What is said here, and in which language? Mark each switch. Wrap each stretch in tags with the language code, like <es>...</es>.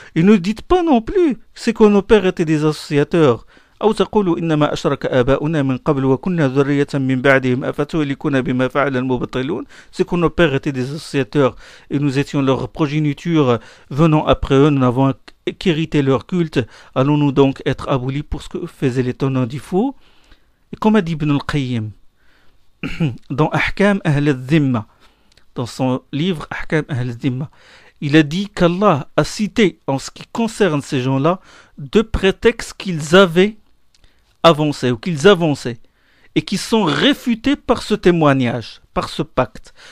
<fr>Et ne dites pas non plus, c'est que nos pères étaient des associateurs.</fr> <ar>أو تقولوا إنما أشرك آباؤنا من قبل وكنا ذرية من بعدهم أفتهلكنا بما فعل المبطلون.</ar> <fr>C'est que nos pères étaient des associateurs et nous étions leur progéniture venant après eux, nous n'avons qu'hérité leur culte. Allons-nous donc être abolis pour ce que faisaient les tenants du faux? Et comme a dit Ibn al-Qayyim dans Ahkam Ahl al-Dhimma, dans son livre Ahkam Ahl al-Dhimma, il a dit qu'Allah a cité en ce qui concerne ces gens-là deux prétextes qu'ils avaient avancés ou qu'ils avançaient et qui sont réfutés par ce témoignage, par ce pacte.</fr>